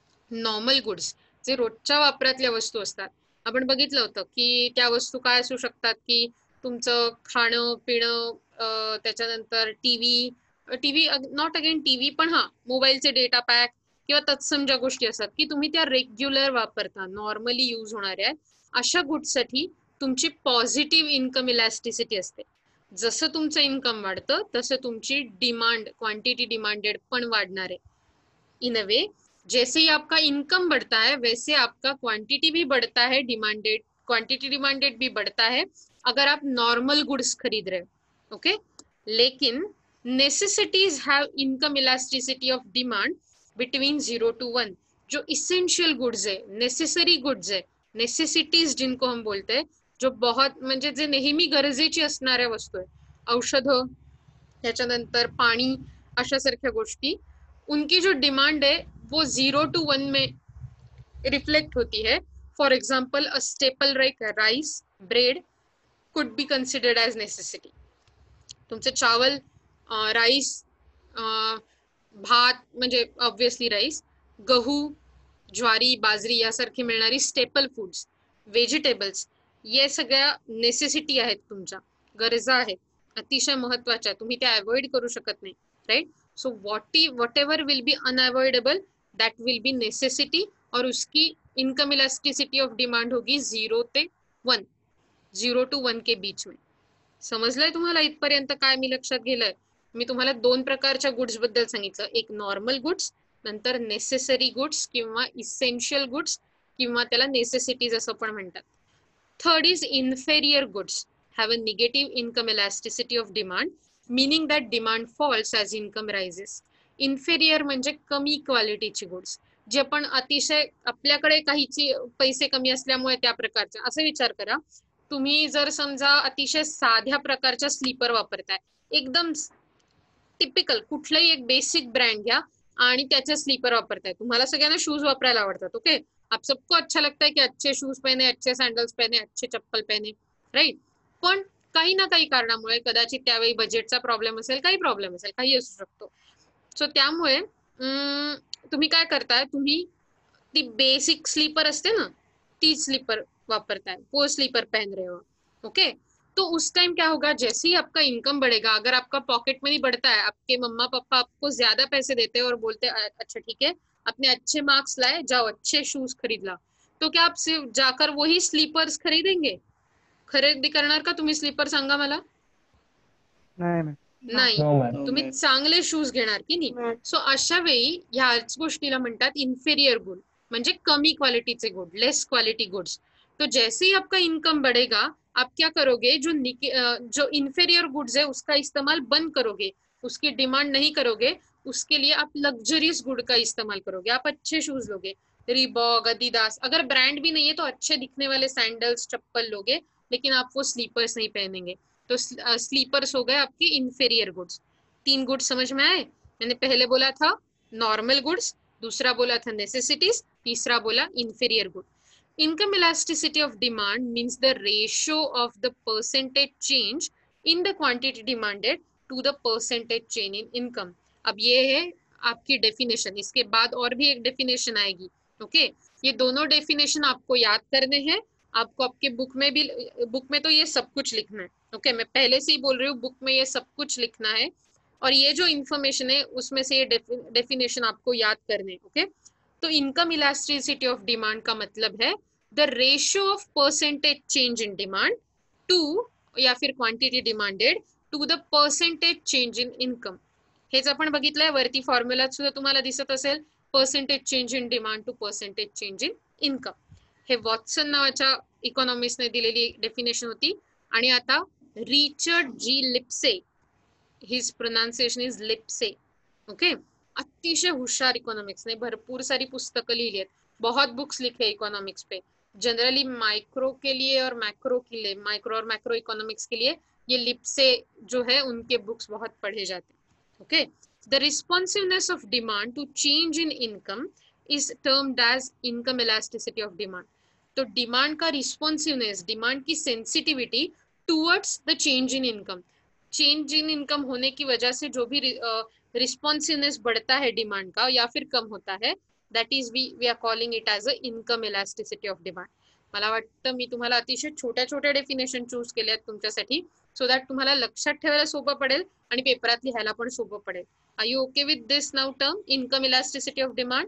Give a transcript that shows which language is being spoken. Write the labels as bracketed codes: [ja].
[mr] Normal goods जे रोजच्या वापरातल्या वस्तू असतात, आपण बघितलं होतं की त्या वस्तू काय असू शकतात, की तुमचं खाणं पिणं, त्याच्यानंतर टीव्ही, [en] not again TV [mr] पण हा मोबाईलचे डेटा पॅक किंवा तत्सम ज्या गोष्टी असतात की तुम्ही त्या रेग्युलर वापरता, नॉर्मली यूज होणाऱ्या अशा गुड्ससाठी तुमची पॉझिटिव्ह इन्कम इलास्टिसिटी असते. जसं तुमचं इन्कम वाढतं तसं तुमची डिमांड, क्वांटिटी डिमांडेड पण वाढणार आहे. [hi] इन अ वे जैसे ही आपका इनकम बढ़ता है वैसे आपका क्वांटिटी भी बढ़ता है, डिमांडेड क्वांटिटी डिमांडेड भी बढ़ता है अगर आप नॉर्मल गुड्स खरीद रहे हो. [en] Okay, लेकिन necessities have income elasticity of demand between 0 to 1. [hi] जो इसेंशियल गुड्स है, नेसेसरी गुड्स है, नेसेसिटीज जिनको हम बोलते हैं, जो बहुत [mr] म्हणजे जे नेहमी गरजेची असणाऱ्या वस्तू आहे, औषधं, त्याच्यानंतर पाणी, अशा सारख्या गोष्टी, [hi] उनकी जो डिमांड है वो 0 to 1 में रिफ्लेक्ट होती है. [en] For example a staple like rice, bread could be considered as necessity. [mr] तुमचे चावल, राईस, भात म्हणजे ऑब्विसली राईस, गहू, ज्वारी, बाजरी यासारखी मिळणारी स्टेपल फूड्स, व्हेजिटेबल्स, ये सगळ्या नेसेसिटी आहेत, तुमच्या गरजा आहेत, अतिशय महत्वाच्या, तुम्ही त्या अवॉइड करू शकत नाही. [en] right, so whatever will be unavoidable that will be necessity, [hi] और उसकी इनकम इलास्टिसिटी ऑफ डिमांड होगी 0 ते 1, 0 to 1 के बीच में. [mr] समजलंय तुम्हाला इथपर्यंत काय मी लक्षात गेलंय? मी तुम्हाला 2 प्रकारच्या गुड्स बद्दल सांगितलं, एक नॉर्मल गुड्स, नंतर नेसेसरी गुड्स किंवा इसेन्शियल गुड्स किंवा त्याला नेसेसिटीज असं पण म्हणतात. [en] Third is inferior goods have a negative income elasticity of demand, meaning that demand falls as income rises. [mr] Inferior म्हणजे कमी क्वालिटीची गुड्स, जे पण अतिशय आपल्याकडे काहीची पैसे कमी असल्यामुळे त्या प्रकारचे. असं विचार करा, तुम्ही जर समजा अतिशय साध्या प्रकारच्या स्लीपर वापरताय, एकदम टिपिकल कुठलाही एक बेसिक ब्रँड घ्या आणि त्याचे स्लीपर वापरताय. तुम्हाला सगळ्यांना शूज वापरायला आवडतात. [hi] ओके, आप सबको अच्छा लगता है कि अच्छे शूज पहने, अच्छे सैंडल्स पहने, अच्छे चप्पल पहने, राइट. [mr] पण काही ना काही कारणामुळे, कदाचित त्यावेळी बजेटचा प्रॉब्लेम असेल, काही प्रॉब्लेम असेल, काही असू शकतो. सो त्यामुळे तुम्ही काय करताय, तुम्ही ती बेसिक स्लीपर असते ना, ती स्लीपर वापरताय, [hi] वो स्लीपर पहन रहे हो. ओके, तो उस टाइम क्या होगा, जैसे ही आपका इनकम बढ़ेगा, अगर आपका पॉकेट मनी बढ़ता है, आपके मम्मा पापा आपको ज्यादा पैसे देते हैं और बोलते हैं अच्छा ठीक है, अपने अच्छे मार्क्स लाए, जाओ अच्छे शूज खरीद ला, तो क्या आप सिर्फ जाकर वही स्लीपर्स खरीदेंगे? [mr] खरेदी करणार का तुम्ही स्लीपर, सांगा मला? नाही, तुम्ही चांगले शूज घेणार की नाही. सो अशा वेळी ह्याच गोष्टीला म्हणतात इन्फेरियर गुड, म्हणजे कमी क्वालिटीचे गुड, लेस क्वालिटी गुड्स. [hi] तो जैसे ही आपका इनकम बढ़ेगा, आप क्या करोगे, जो इन्फेरियर गुड्स है उसका इस्तेमाल बंद करोगे, उसकी डिमांड नहीं करोगे, उसके लिए आप लग्जरियस गुड का इस्तेमाल करोगे. आप अच्छे शूज लोगे, रीबॉक, अडिडास, अगर ब्रांड भी नहीं है तो अच्छे दिखने वाले सैंडल्स, चप्पल लोगे, लेकिन आप वो स्लीपर्स नहीं पहनेंगे. तो स्लीपर्स हो गए आपकी इन्फेरियर गुड्स. 3 गुड्स समझ में आए? मैंने पहले बोला था नॉर्मल गुड्स, दूसरा बोला था नेसेसिटीज, तीसरा बोला inferior good. [en] Income elasticity of demand means the ratio of the percentage change in the quantity demanded to the percentage change in income. [hi] अब ये है आपकी डेफिनेशन, इसके बाद और भी एक डेफिनेशन आएगी. ओके, ये दोनों डेफिनेशन आपको याद करने हैं. आपको आपके बुक में भी, बुक में तो ये सब कुछ लिखना है. ओके, मैं पहले से ही बोल रही हूँ, बुक में ये सब कुछ लिखना है. और ये जो इंफॉर्मेशन है उसमें से ये डेफिनेशन आपको याद करने. [en] okay, तो income elasticity of demand [hi] का मतलब है [en] The ratio of percentage change in demand to, या फिर quantity demanded to the percentage change in income. [mr] हेच आपण बघितलंय, वरती फॉर्म्युला सुद्धा तुम्हाला दिसत असेल, percentage change in demand to percentage change in income. हे वॉटसन नावाच्या इकॉनॉमिस्टने दिलेली डेफिनेशन होती. आणि आता Richard G लिप्से, his pronunciation is लिप्से. Okay, अतिशय हुशार इकोनॉमिक्स ने भरपूर सारी पुस्तकं लिहिली आहेत, [hi] बहुत बुक्स लिखे इकोनॉमिक्स पे. जनरली माइक्रो के लिए और मैक्रो के लिए, माइक्रो और मैक्रो इकोनॉमिक्स के लिए ये लिप्से जो है उनके बुक्स बहुत पढ़े जाते हैं. [en] Okay, the responsiveness of demand to change in income is termed as income elasticity of demand. [hi] तो डिमांड का रिस्पॉन्सिवनेस, डिमांड की sensitivity towards the change in income, change in income होने की वजह से जो भी रिस्पॉन्सिवनेस बढ़ता है डिमांड का या फिर कम होता है, [en] That is we are calling it as a income elasticity of demand. [mr] मला वाटतं मी तुम्हाला अतिशय छोट्या छोट्या डेफिनेशन चूज केले आहेत तुमच्यासाठी, सो दॅट तुम्हाला लक्षात ठेवायला सोपं पडेल आणि पेपरात लिहायला पण सोपं पडेल. [en] Are you okay with this now term income elasticity of demand?